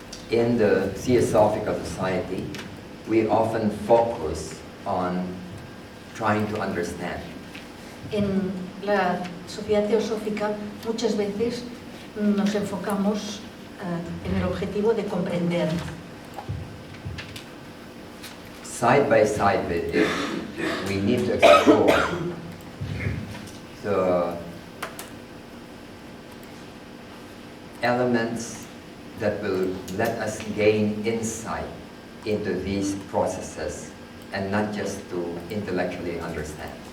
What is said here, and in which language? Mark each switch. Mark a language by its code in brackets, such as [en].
[en] In the Theosophical Society, we often focus on trying to understand. [es] En la Sociedad Teosófica muchas veces nos enfocamos en el objetivo de comprender. [en] Side by side with it, we need to explore the elements that will let us gain insight into these processes and not just to intellectually understand.